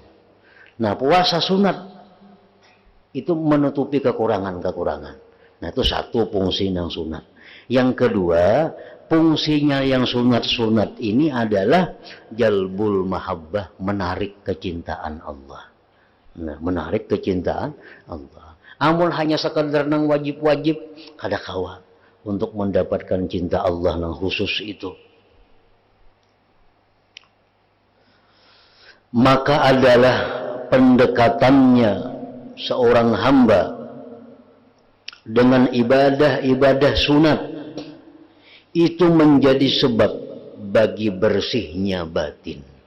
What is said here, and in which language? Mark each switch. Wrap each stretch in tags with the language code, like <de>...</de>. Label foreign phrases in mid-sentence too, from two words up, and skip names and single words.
<id>Nah, puasa sunat itu menutupi kekurangan-kekurangan. Nah, itu satu fungsi yang sunat. Yang kedua, fungsinya yang sunat-sunat ini adalah</id> <ar>jalbul mahabbah,</ar> <id>menarik kecintaan Allah. Nah, menarik kecintaan Allah.</id> <bjn>Amun hanya sekadar nang wajib-wajib, kada kawa untuk mendapatkan cinta Allah yang khusus itu.</bjn> <id>Maka adalah pendekatannya seorang hamba dengan ibadah-ibadah sunat itu menjadi sebab bagi bersihnya batin.</id>